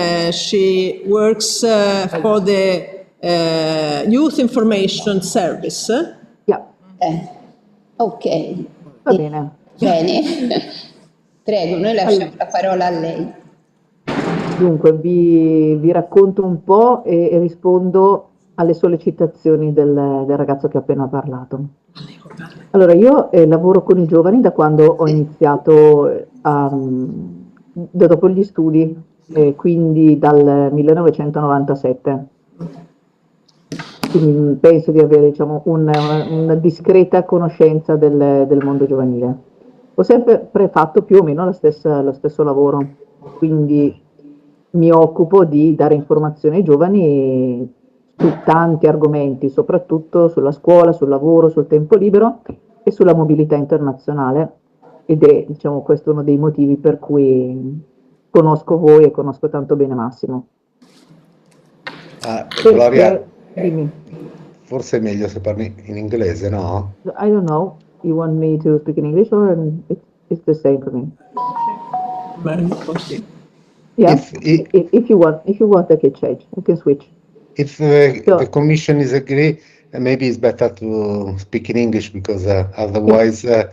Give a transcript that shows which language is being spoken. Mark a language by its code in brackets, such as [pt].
[en] She works for the Youth Information Service. Yeah. Ok. [it] Va bene. Bene. Prego, noi lasciamo la parola a lei. Dunque, vi racconto un po' e rispondo alle sollecitazioni del ragazzo che ha appena parlato. Allora, io lavoro con i giovani da quando ho iniziato, dopo gli studi, quindi dal 1997. Quindi penso di avere, diciamo, una discreta conoscenza del mondo giovanile. Ho sempre fatto più o meno lo stesso lavoro, quindi mi occupo di dare informazioni ai giovani su tanti argomenti, soprattutto sulla scuola, sul lavoro, sul tempo libero e sulla mobilità internazionale, ed è, diciamo, questo uno dei motivi per cui conosco voi e conosco tanto bene Massimo. Gloria, dimmi. forse è meglio se parli in inglese, no? [en] I don't know, you want me to speak in English or it's the same for me? Yeah, if you want, I can change. I can switch. If the Commission is agree, maybe it's better to speak in English, because otherwise